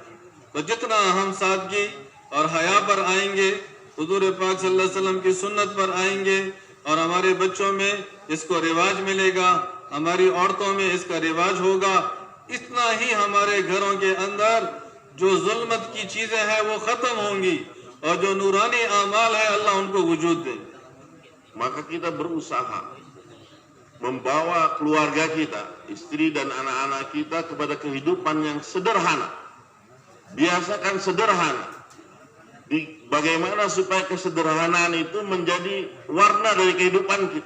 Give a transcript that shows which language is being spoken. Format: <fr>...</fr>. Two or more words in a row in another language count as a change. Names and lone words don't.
<hi>तो जितना हम सादगी और हया पर आएंगे, हुजूर पाक</hi> <ar>صلى الله عليه وسلم</ar> <hi>की सुन्नत पर आएंगे, और हमारे बच्चों में इसको रिवाज मिलेगा, हमारी औरतों में इसका रिवाज होगा, इतना ही हमारे घरों के अंदर जो जुल्मत की चीजें हैं वो खत्म होंगी, और जो नूरानी आमाल है अल्लाह उनको वजूद दे।</hi> <ms>Maka kita berusaha membawa keluarga kita, istri dan anak-anak kita kepada kehidupan yang sederhana. Biasakan sederhana. Bagaimana supaya kesederhanaan itu menjadi warna dari kehidupan kita.</ms>